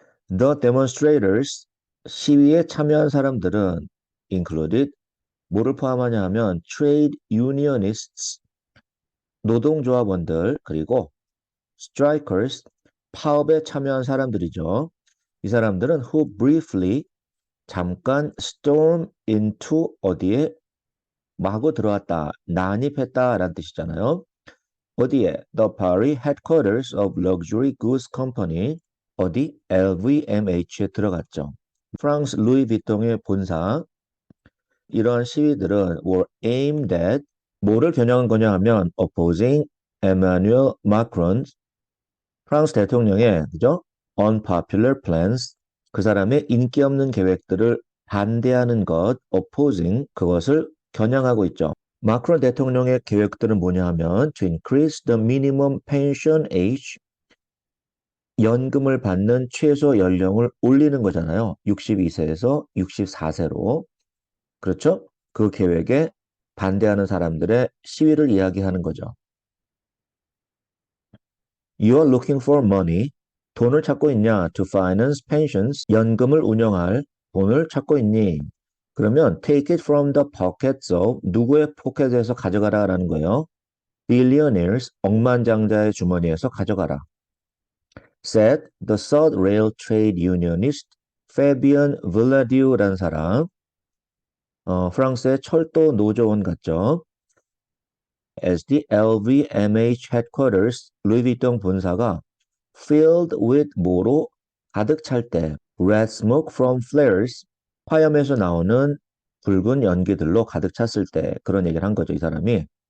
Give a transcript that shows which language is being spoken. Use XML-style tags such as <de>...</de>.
<en>The demonstrators,</en> <ko>시위에 참여한 사람들은</ko> <en>included</en> <ko>뭐를 포함하냐 하면</ko> <en>trade unionists,</en> <ko>노동조합원들, 그리고</ko> <en>strikers,</en> <ko>파업에 참여한 사람들이죠. 이 사람들은</ko> <en>who briefly,</en> <ko>잠깐</ko> <en>storm into</en> <ko>어디에 마구 들어왔다, 난입했다라는 뜻이잖아요. 어디에?</ko> <en>The Paris headquarters of luxury goods company,</en> <ko>어디? LVMH에 들어갔죠. 프랑스 루이비통의 본사. 이러한 시위들은</ko> <en>were aimed at,</en> <ko>뭐를 겨냥한 거냐 하면</ko> <en>opposing Emmanuel Macron,</en> <ko>프랑스 대통령의 그죠?</ko> <en>unpopular plans,</en> <ko>그 사람의 인기 없는 계획들을 반대하는 것,</ko> <en>opposing,</en> <ko>그것을 겨냥하고 있죠. 마크론 대통령의 계획들은 뭐냐 하면</ko> <en>to increase the minimum pension age,</en> <ko>연금을 받는 최소 연령을 올리는 거잖아요. 62세에서 64세로. 그렇죠? 그 계획에 반대하는 사람들의 시위를 이야기하는 거죠.</ko> <en>You are looking for money.</en> <ko>돈을 찾고 있냐?</ko> <en>To finance pensions.</en> <ko>연금을 운영할 돈을 찾고 있니? 그러면</ko> <en>take it from the pockets of,</en> <ko>누구의 포켓에서 가져가라라는 거예요.</ko> <en>Billionaires,</en> <ko>억만장자의 주머니에서 가져가라.</ko> <en>Said the Third Rail Trade Unionist Fabien Villadieu</en> <ko>라는 사람. 프랑스의 철도 노조원 같죠.</ko> <en>As the LVMH headquarters,</en> <ko>루이비통 본사가</ko> <en>filled with</en> <ko>뭐로 가득 찰 때,</ko> <en>red smoke from flares,</en> <ko>화염에서 나오는 붉은 연기들로 가득 찼을 때, 그런 얘기를 한 거죠, 이 사람이.</ko>